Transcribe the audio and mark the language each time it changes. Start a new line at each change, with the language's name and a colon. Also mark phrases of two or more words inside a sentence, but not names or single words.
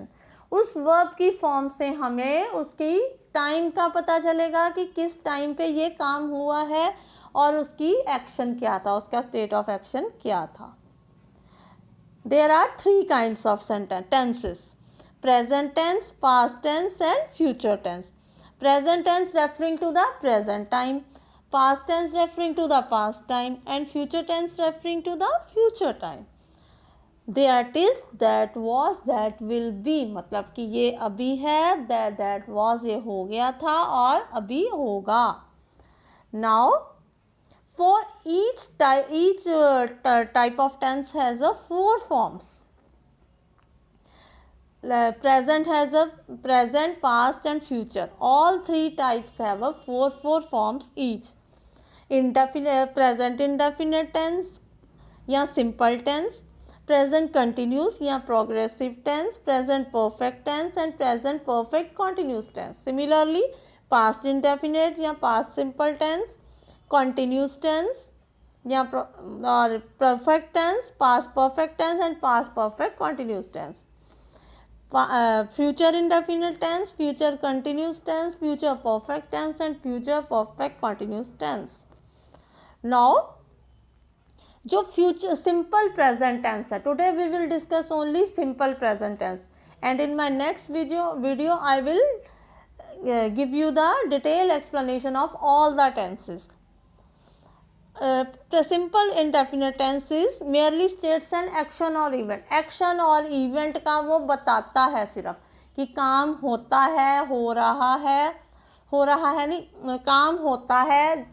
Hindi: उस वर्ब की फॉर्म से हमें उसकी टाइम का पता चलेगा कि किस टाइम पे ये काम हुआ है और उसकी एक्शन क्या था, उसका
English: state of action
Hindi: क्या था.
English: there are 3 kinds of tenses: present tense, past tense and future tense. present tense referring to the present time, past tense referring to the past time and future tense referring to the future time. that is, that was, that will be.
Hindi: मतलब कि ये अभी है,
English: that was
Hindi: ये हो गया था और अभी होगा.
English: now for each type of tense has a 4 forms. Present has a present, past and future. All 3 types have a 4 forms each. Indefinite, present indefinite tense या simple tense, present continuous या progressive tense, present perfect tense and present perfect continuous tense. Similarly, past indefinite या past simple tense, continuous tense
Hindi: या और
English: perfect tense, past perfect tense and past perfect continuous tense. Future indefinite tense, future continuous tense, future perfect tense and future perfect continuous tense. Now जो future simple present tense है, today we will discuss only simple present tense and in my next video I will give you the detail explanation of all the tenses. simple indefinite tense is merely states an action और इवेंट.
Hindi: एक्शन और इवेंट का वो बताता है सिर्फ कि काम होता है, हो रहा है नहीं, काम होता है.